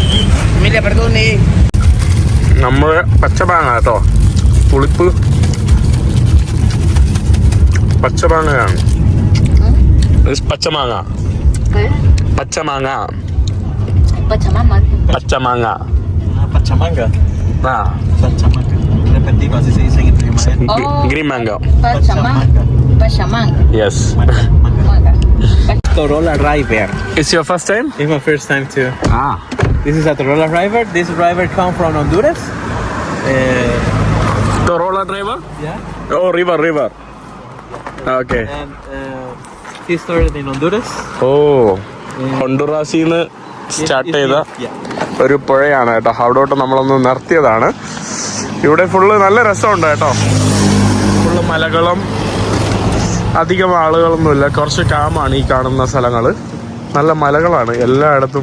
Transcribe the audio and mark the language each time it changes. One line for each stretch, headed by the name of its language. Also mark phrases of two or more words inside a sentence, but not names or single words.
Malayalam: നമ്മൾ പച്ചമാങ്ങ കേട്ടോ, പുളിപ്പ് പച്ചമാങ്ങയാണ്. പച്ചമാങ്ങ. Pachamanga. ആ,
Spanish: Repetido, así se dice en Maya.
English: green mango. Pachamanga. Yes. Torola River. It's your first time? It's my first time too. Ah. This is a Torola River. This river comes from Honduras. Torola River? Yeah. Oh, river. Okay. And he started in Honduras. Oh.
Malayalam: ഹൊണ്ടുറാസിന്ന് സ്റ്റാർട്ട് ചെയ്ത ഒരു പുഴയാണ് കേട്ടോ. അവിടോട്ട് നമ്മളൊന്ന് നിർത്തിയതാണ്. ഇവിടെ ഫുള്ള് നല്ല രസമുണ്ട് കേട്ടോ. ഫുള്ള് മലകളും അധികം ആളുകളൊന്നുമില്ല. കുറച്ച് കാമാണ് ഈ കാണുന്ന സ്ഥലങ്ങൾ. നല്ല മലകളാണ് എല്ലായിടത്തും.